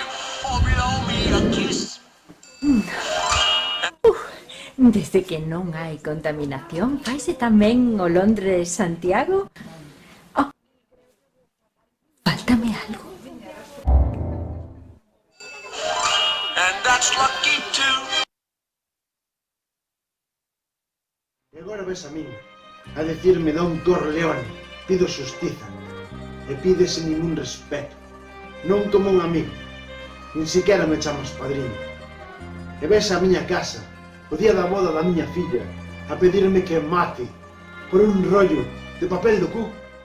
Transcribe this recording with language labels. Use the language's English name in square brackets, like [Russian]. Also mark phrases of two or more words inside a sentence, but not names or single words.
[English] Oh, blow me a kiss. [Galician] Desde que non hai contaminación, faise tamén o Londres-Santiago? Oh, faltame algo. [English] And that's lucky too. [Galician] E agora ves a min, a decirme Don Corleone, pido xustiza, e pídese ningún respeto, non como un amigo, nin siquiera me chamas padriño. E ves a miña casa, o día da boda da miña filla, a pedirme que mate por un rollo de papel do cu.